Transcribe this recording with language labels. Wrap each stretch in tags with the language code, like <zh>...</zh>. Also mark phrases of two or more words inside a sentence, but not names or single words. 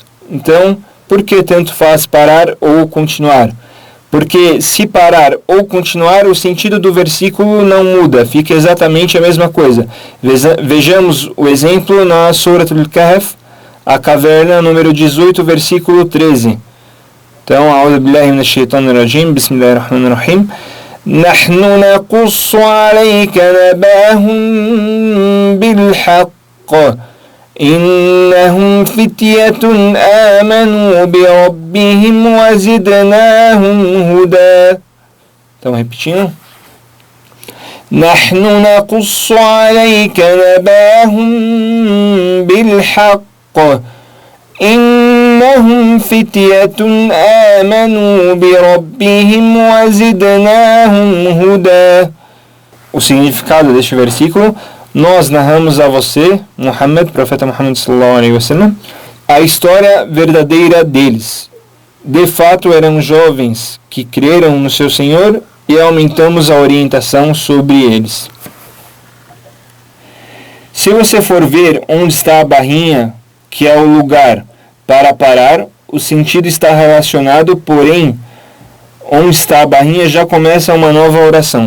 <pt>Então, por que tanto faz parar ou continuar? Porque se parar ou continuar, o sentido do versículo não muda, fica exatamente a mesma coisa. Vejamos o exemplo na Surat Al-Kahf, a caverna, número 18, versículo 13. Então,</pt> <ar>أعوذ بالله من الشيطان الرجيم، بسم الله الرحمن الرحيم. نحن نقص عليك نبأهم بالحق إنهم فتية آمنوا بربهم وزدناهم هدى.</ar> <pt>Então, repetindo.</pt> <ar>نحن نقص عليك نبأهم بالحق إنهم فتية آمنوا بربهم وزدناهم هدى.</ar> <pt>O significado deste versículo: nós narramos a você, Muhammad, profeta Muhammad</pt> <ar>صلى الله عليه وسلم,</ar> <pt>a história verdadeira deles. De fato eram jovens que creram no seu Senhor e aumentamos a orientação sobre eles. Se você for ver onde está a barrinha, que é o lugar para parar, o sentido está relacionado, porém, onde está a barrinha já começa uma nova oração.</pt>